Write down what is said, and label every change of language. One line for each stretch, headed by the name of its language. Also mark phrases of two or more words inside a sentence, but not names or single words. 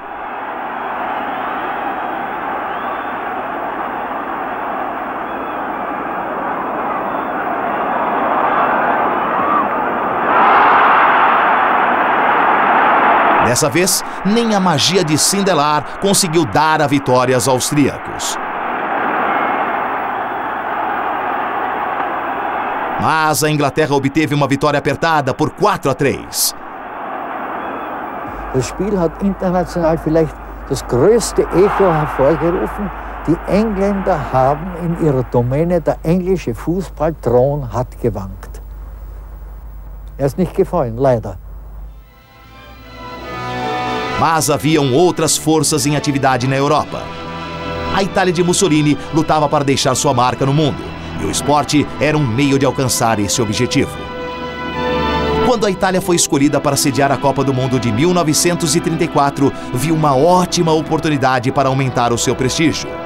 Portuguese: Dessa vez, nem a magia de Sindelar conseguiu dar a vitória aos austríacos. Mas a Inglaterra obteve uma vitória apertada por 4-3.
German: Das Spiel hat international vielleicht das größte Echo hervorgerufen. Die Engländer haben in ihrer Domäne, der englische Fußballthron hat gewankt. Ist nicht gefallen, leider.
Portuguese: Mas haviam outras forças em atividade na Europa. A Itália de Mussolini lutava para deixar sua marca no mundo, E o esporte era um meio de alcançar esse objetivo. Quando a Itália foi escolhida para sediar a Copa do Mundo de 1934, viu uma ótima oportunidade para aumentar o seu prestígio.